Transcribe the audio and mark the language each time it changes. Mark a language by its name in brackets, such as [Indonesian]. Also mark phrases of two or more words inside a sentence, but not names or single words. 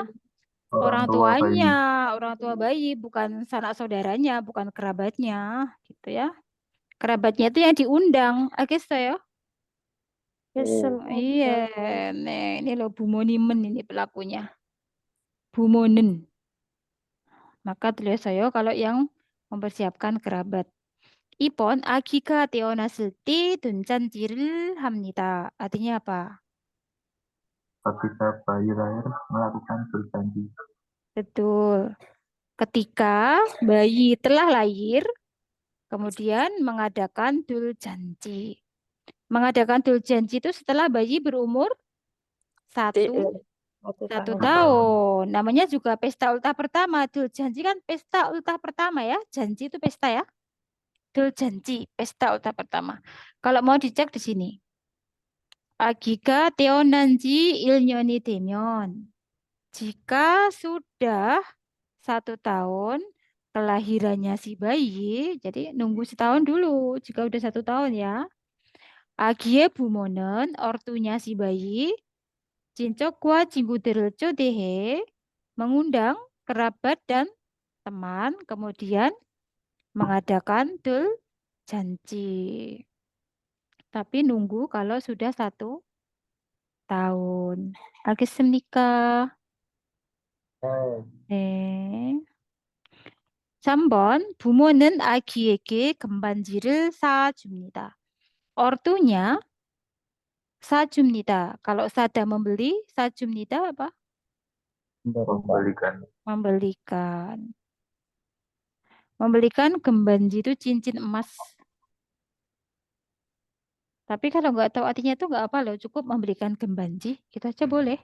[Indonesian] Orang tuanya, orang tua bayi, bukan sanak saudaranya, bukan kerabatnya, gitu ya. Kerabatnya itu yang diundang, Agis saya. Iya, nih, ini loh Bumonimen ini pelakunya. Bumonen. Maka tulis saya kalau yang mempersiapkan kerabat. [Korean] Ipon 아기가 태어났을 때 돈잔치를 합니다. [Indonesian] Artinya apa? Ketika bayi lahir melakukan berjanji. Betul. Ketika bayi telah lahir, kemudian mengadakan duljanji. Mengadakan duljanji itu setelah bayi berumur satu tahun. Namanya juga pesta ultah pertama. Duljanji kan pesta ultah pertama ya. Janji itu pesta ya. Duljanji, pesta ultah pertama. Kalau mau dicek di sini. [Korean] 아기가 태어난 지 1년이 되면 [Indonesian] jika sudah 1 tahun kelahirannya si bayi, jadi nunggu setahun dulu. Jika udah 1 tahun ya. [Korean] 아기의 부모는 [Indonesian] ortunya si bayi, [Korean] 친척과 친구들을 초대해 [Indonesian] mengundang kerabat dan teman, kemudian mengadakan duljanji. Tapi nunggu kalau sudah 1 tahun. [Korean] Al겠습니까? 네. 3번 부모는 아기에게 금반지를 사줍니다. [Indonesian] Ortunya 사줍니다. Kalau sada membeli, 사줍니다 apa? Memberikan. Membelikan. Membelikan gembanji itu cincin emas. Tapi kalau nggak tahu artinya itu nggak apa loh, cukup memberikan gembanji, gitu aja boleh.